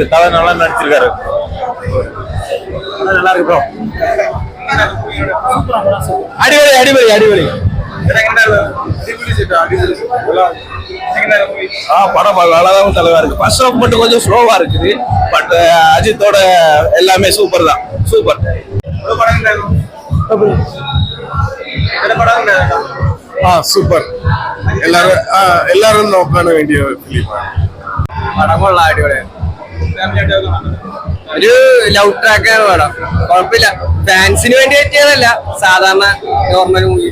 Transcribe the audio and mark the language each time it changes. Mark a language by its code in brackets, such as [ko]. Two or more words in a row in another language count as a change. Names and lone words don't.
[ta] தலை நல்லா நடிச்சிருக்காரு. நல்லா இருக்கு ப்ரோ. [ml] അടിപൊളി അടിപൊളി അടിപൊളി. [ta] படம் நல்லாதான் தலைவா இருக்கு. [en] first half [ta] மட்டும் கொஞ்சம் ஸ்லோவா இருக்குது. பட் அஜித்தோட எல்லாமே சூப்பர் தான். சூப்பர். [ml] സൂപ്പർ. എല്ലാരും നോക്കാൻ വേണ്ടിയ പടമുള്ള അടിപൊളിയാണ്. ഒരു ലവ് ട്രാക്കാണ് പടം. കുഴപ്പമില്ല. ഫാൻസിന് വേണ്ടി പറ്റിയതല്ല, സാധാരണ [en] normal movie.